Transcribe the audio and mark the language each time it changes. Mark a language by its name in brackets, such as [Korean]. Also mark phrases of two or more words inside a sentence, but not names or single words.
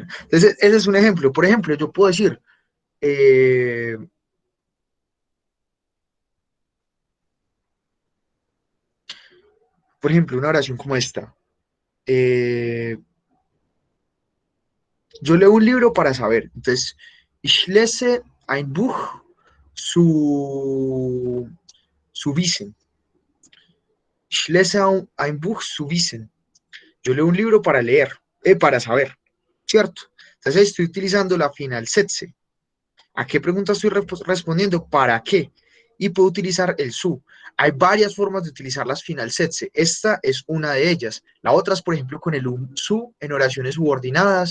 [Spanish] Entonces, ese es un ejemplo. Por ejemplo, yo puedo decir, eh, por ejemplo, una oración como esta. Eh, yo leo un libro para saber. Entonces, [German] ich lese ein Buch zu wissen. Ich lese ein Buch zu wissen. [Spanish] Yo leo un libro para leer, para saber, ¿cierto? Entonces estoy utilizando la Finalsätze. ¿A qué pregunta estoy respondiendo? ¿Para qué? Y puedo utilizar el su. Hay varias formas de utilizar las Finalsätze. Esta es una de ellas. La otra es, por ejemplo, con el su en oraciones subordinadas.